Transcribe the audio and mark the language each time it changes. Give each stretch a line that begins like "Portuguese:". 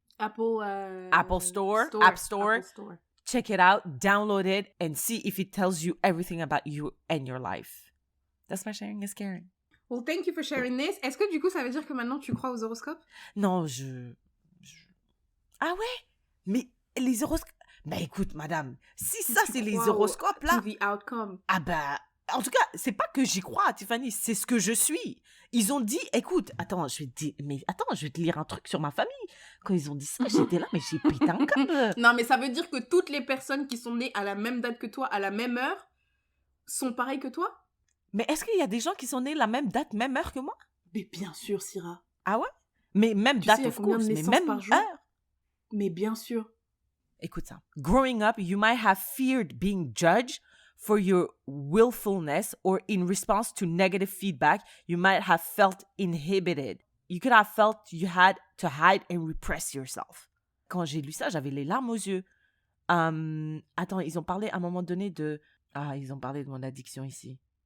English: Apple Store. App Store. Check it out, download it, and see if it tells you everything about you and your life. That's My Sharing is Caring. Well, thank you for sharing this.
French: Est-ce que du coup, ça veut dire que maintenant, tu crois aux horoscopes? Non, Ah ouais? Mais les horoscopes... Ben écoute, madame, si ça, c'est les horoscopes, là...
English: To the outcome.
French: Ah ben... En tout cas, c'est pas que j'y crois, Tiffany, c'est ce que je suis. Ils ont dit, écoute, attends, je vais te lire un truc sur ma famille. Quand ils ont dit ça, j'étais là, mais j'ai pété un câble. Non, mais ça veut dire que toutes les personnes qui sont nées à la même date que toi, à la même heure, sont pareilles que toi? Mais est-ce qu'il y a des gens qui sont nés la même date, même heure que moi? Mais bien sûr, Syrah. Ah ouais? Mais même date,
English: of course,
French: mais même heure. Mais bien sûr. Écoute ça.
English: Growing up, you might have feared being judged for your willfulness, or in response to negative feedback, you might have felt inhibited. You could have felt you had to hide and repress yourself.
French: Quand j'ai lu ça, j'avais les larmes aux yeux. Attends, ils ont parlé à un moment donné de... Ah, ils ont parlé de mon addiction ici.